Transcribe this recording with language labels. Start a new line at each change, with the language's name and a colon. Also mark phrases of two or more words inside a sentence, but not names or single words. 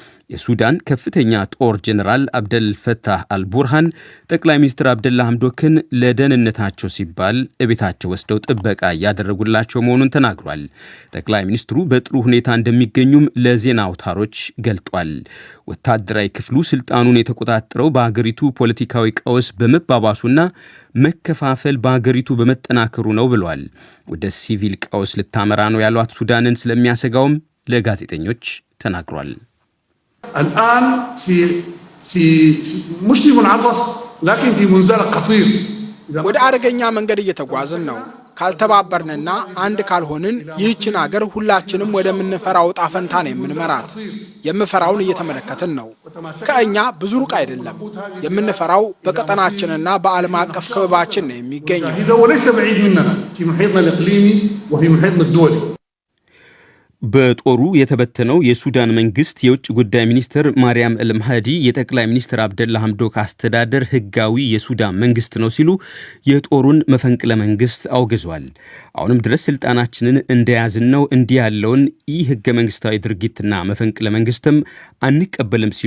Amharic: የሱዳን ከፍተኛ ጦር ጄኔራል አብደል ፈታህ አልቡርሃን ጠቅላይ ሚኒስትር አብደላ ሐምዶክን ለደህንነታቸው ሲባል እቤታቸው ወስደው ጥበቃ እያደረጉላቸው መሆኑን ተናግሯል። ጠቅላይ ሚኒስትሩ በጥሩ ሁኔታ እንደሚገኙም ለዜና አውታሮች ገልጧል። ወታደራዊ ክፍሉ ስልጣኑን የተቆጣጠረው በአገሪቱ ፖለቲካዊ ቀውስ በመባባሱና መከፋፈል በአገሪቱ በመጠናከሩ ነው ብሏል። ወደ ሲቪል ቀውስ ልታመራ ነው ያሏት ሱዳንን ስለሚያሰጋውም ለጋዜጠኞች ተናግሯል።
Arabic: الآن في مش منعطف لكن في منزلق خطير
Amharic: ወደ አደገኛ መንገድ እየተጓዝን ነው። ካልተባበርንና አንድ ካልሆንን ይህችን ሀገር ሁላችንም ወደምንፈራው ዕጣ ፈንታ ነው የምንመራት። የምፈራውን እየተመለከትን ነው። ከእኛ ብዙ ሩቅ አይደለም። የምንፈራው በቀጠናችንና በዓለም አቀፍ ክበባችን ነው የሚገኘው።
Arabic: وليس بعيد مننا في محيطنا الإقليمي وفي محيطنا الدولي።
Amharic: በጦሩ የተበተነው የሱዳን መንግስት የውጭ ጉዳይ ሚኒስትር ማርያም አልማህዲ የጠቅላይ ሚኒስትር አብደላ ሐምዶክ አስተዳደር ህጋዊ የሱዳን መንግስት ነው ሲሉ የጦሩን መፈንቅለ መንግስት አውግዟል። አሁንም ድረስ ስልጣናችንን እንደያዝን ነው፣ እንዲህ ያለውን ህገ መንግስታዊ ድርጊትና መፈንቅለ መንግስትም አንቀበልም ሲሉ